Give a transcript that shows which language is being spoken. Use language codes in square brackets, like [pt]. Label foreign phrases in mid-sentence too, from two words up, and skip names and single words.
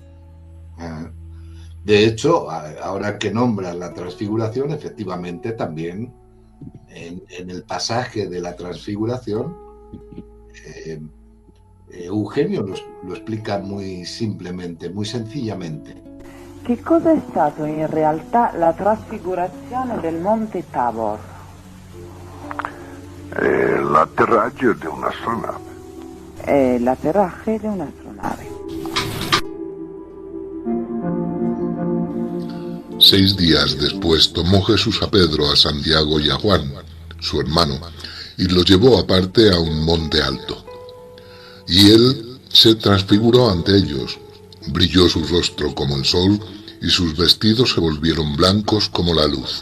[es] De hecho, ahora que nombras la transfiguración, efectivamente también en el pasaje de la transfiguración, Eugenio lo explica muy simplemente, muy sencillamente. [it] Che cosa è stato in realtà la trasfigurazione del Monte Tabor? L'atterraggio di un'astronave. [es] L'atterraje de un'astronave. 6 días después tomó Jesús a Pedro, a Santiago y a Juan, su hermano, y los llevó aparte a un monte alto. Y él se transfiguró ante ellos, brilló su rostro como el sol, y sus vestidos se volvieron blancos como la luz.